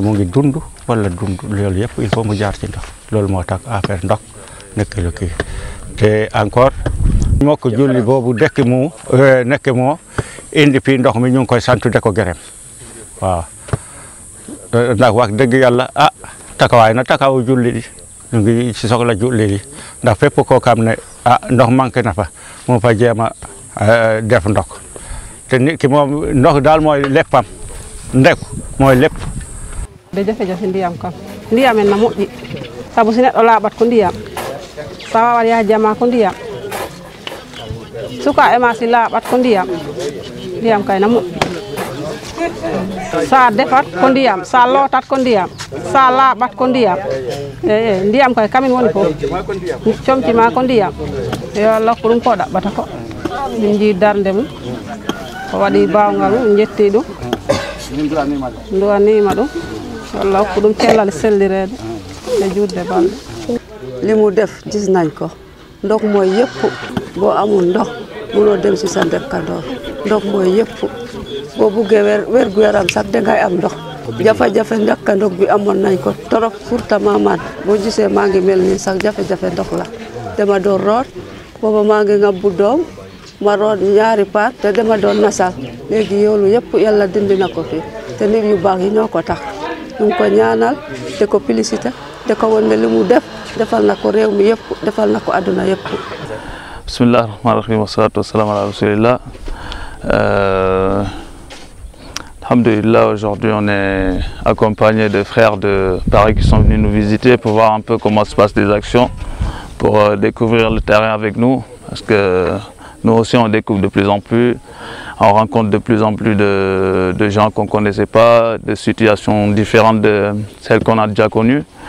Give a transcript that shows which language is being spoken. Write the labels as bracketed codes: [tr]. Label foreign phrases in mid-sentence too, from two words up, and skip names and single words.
[wo] mu ngi dund wala dund loolu yëpp [fr] il faut [wo] mu jaar ci ndox loolu moo tax affaire ndox nekk lu kii te encore mbokk julli boobu nekk moo indi fii ndox mi ñu ngi koy sant de ko gërëm waaw ndax wax dëgg yàlla takawaay na takawu julli di ñu ngi ci soxla julli di ndax fépp koo xam ne ndox manqué na fa mu fa jéem a def ndox te nit ki moom ndox daal mooy léppam ndeku mooy lépp [ff] de jafe-jafe ndiyam kam ndiyam en na moƴƴi sabu si neɗɗo laaɓat ko ndiyam sa wawan yaha jama ko ndiyam suka e ma si laaɓat ko ndiyam kay na moƴƴi sa defat ko ndiyam sa lootat ko ndiyam sa laaɓat ko ndiyam ndiyam kay kamin woni fof comcima ko ndiyam yo Allah ko ɗum ko ɗaɓɓata ko min jii darde mum o waɗi bawgal mum jetti ɗum duwanima ɗum walla ko ɗum cellal sellirede e juurde balɗe [wo] li mu def gis nañ ko ndox mooy yëpp boo amul ndox mënoo dem si sa dëkkandoor ndox mooy yëpp boo buggee wérgu yaram sax dangay am ndox jafe-jafe dëkkandoor bi amoon nañ ko torop surtout man boo gisee maa ngi mel nii sax jafe-jafe ndox la dama doon root booba maa ngi ngabbu doom ma root ñaari paat te dama doon nasal léegi yoolu yëpp yàlla dindi na ko fi te nit yu baax yi ñoo ko tax ñu ngi ko ñaanal te ko félicité te ko won ne li mu def defal na ko réew mi yëpp defal na ko àdduna yëpp. [ar] بسم الله الرحمن الرحيم والصلاة والسلام على رسول الله. Alhamdulillah, [fr] aujourd'hui on est accompagné de frères de Paris qui sont venus nous visiter pour voir un peu comment se passent les actions, pour découvrir le terrain avec nous, parce que nous aussi on découvre de plus en plus, on rencontre de plus en plus de gens qu'on ne connaissait pas, de situations différentes de celles qu'on a déjà connues.